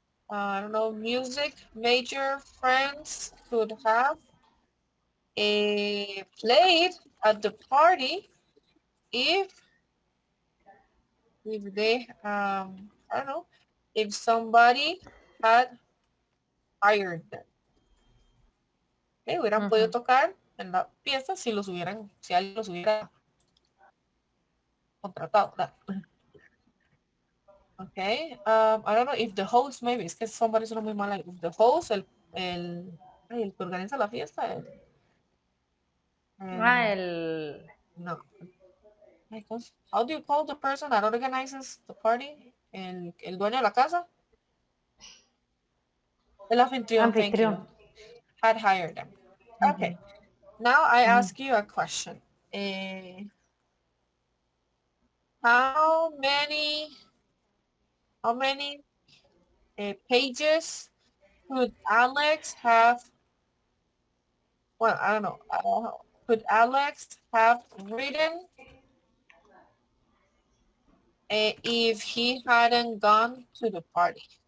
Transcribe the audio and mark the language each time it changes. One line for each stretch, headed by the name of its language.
English: I don't know, music major friends could have played at the party if they I don't know, if somebody had hired them.
Spanish: Okay, hubieran podido Mhm. tocar en la pieza si los hubieran, si alguien los hubiera contratado. ¿Verdad?
English: Okay, I don't know if the host, maybe,
Spanish: es que somebody suena muy mal ahí.
English: If the host,
Spanish: el que organiza la fiesta, Ah, el- el
English: no, how do you call the person that organizes the party?
Spanish: El dueño de la casa, el anfitrión, thank anfitrión.
English: you, had hired them. Ujú, Okay, now I ujú. ask you a question. Eh, how many, how many pages could Alex have? Well, I don't know. Could Alex have written if he hadn't gone to the party?